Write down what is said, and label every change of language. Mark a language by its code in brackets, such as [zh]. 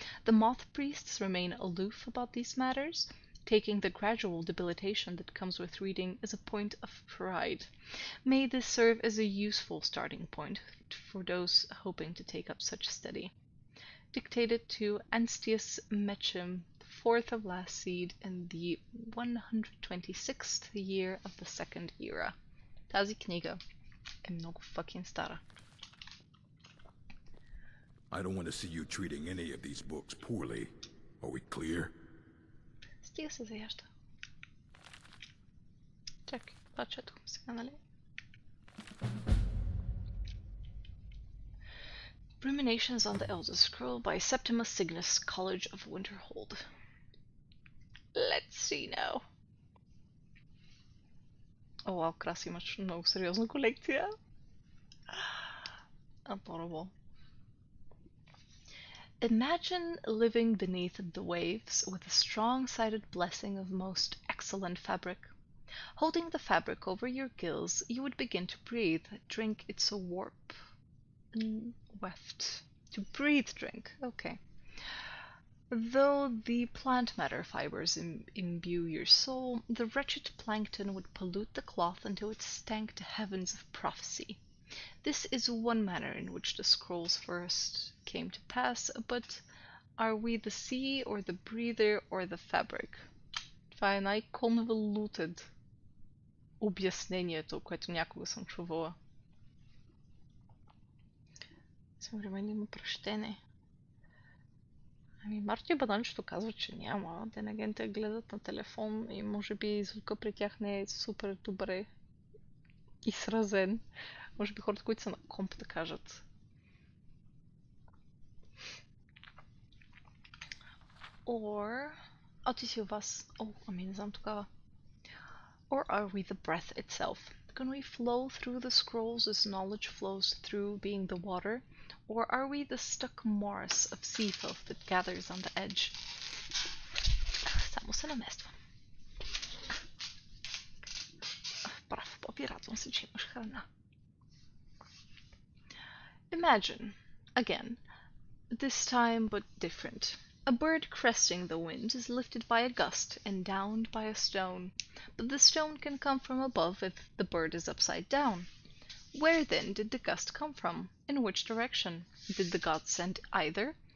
[en] The moth priests remain aloof about these matters, taking the gradual debilitation that comes with reading as a point of pride. May this serve as a useful starting point for those hoping to take up such study. Dictated to Anstius Mechem, the fourth of last seed in the 126th year of the Second Era. [bg] Тази книга е много fucking стара. [en] I don't want to see you treating any of these books poorly. Are we clear? [bg] Стига се заяжда. Чакай, това четохме сега, нали? [en] Ruminations on the Elder Scroll by Septimus Cygnus, College of Winterhold. Let's see now. [bg] О, вау, Краси, имаш много сериозна колекция. [en] Adorable. Imagine living beneath the waves with a strong-sided blessing of most excellent fabric. Holding the fabric over your gills, you would begin to breathe, drink its warp. Weft. To breathe, drink. Okay. Though the plant matter fibers imbue your soul, the wretched plankton would pollute the cloth until it stank to heavens of prophecy. This is one manner in which the scrolls first came to pass, but are we the sea, or the breather, or the fabric? [bg] Това е най-convoluted обяснението, което някога съм чувала. Съвременно има пръщене. Ами Марто и Баданчето казват, че няма. Денегенте гледат на телефон и може би звука при тях не е супер добре изразен. Може би хората, които са на комп, да кажат. Or... ти си у вас. Ами не знам тогава. [en] Or are we the breath itself? Can we flow through the scrolls as knowledge flows through being the water? Or are we the stuck morass of sea filth that gathers on the edge? [bg] Само се намествам. Прав, Бобби, радвам се, че имаш храна. [en] Imagine, again, this time but different. A bird cresting the wind is lifted by a gust and downed by a stone, but the stone can come from above if the bird is upside down. Where then did the gust come from? In which direction? Did the gods send either?